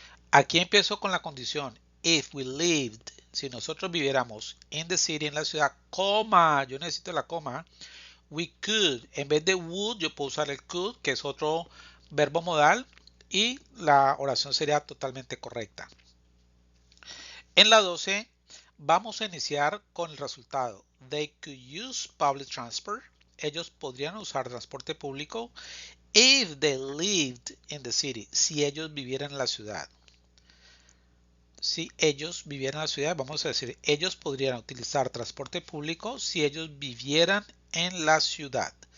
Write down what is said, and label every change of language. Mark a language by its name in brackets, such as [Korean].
[Spanish] Aquí empiezo con la condición, [English] if we lived, [Spanish] si nosotros viviéramos [English] in the city, [Spanish] en la ciudad, coma, yo necesito la coma, [English] we could, [Spanish] en vez de would, yo puedo usar el could, que es otro verbo modal, y la oración sería totalmente correcta. En la 12, vamos a iniciar con el resultado. [English] They could use public transport. [Spanish] Ellos podrían usar transporte público [English] if they lived in the city, [Spanish] si ellos vivieran en la ciudad. Si ellos vivieran en la ciudad, vamos a decir, ellos podrían utilizar transporte público si ellos vivieran en la ciudad.